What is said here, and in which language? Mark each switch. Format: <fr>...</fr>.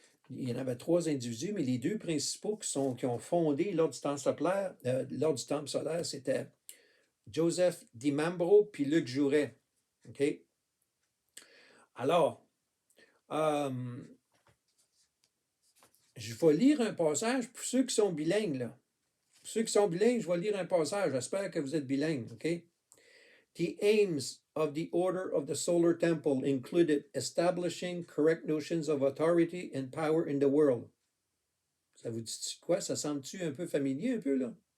<fr>Il y en avait trois individus, mais les deux principaux qui ont fondé l'Ordre du Temple solaire, c'était Joseph DiMambro puis Luc Jouret. OK? Alors, je vais lire un passage pour ceux qui sont bilingues, là. Pour ceux qui sont bilingues, je vais lire un passage. J'espère que vous êtes bilingues, OK?</fr> <en>The aims of the Order of the Solar Temple included establishing correct notions of authority and power in the world.</en> <fr>Ça vous dit quoi? Ça semble-tu un peu familier, un peu, là?</fr>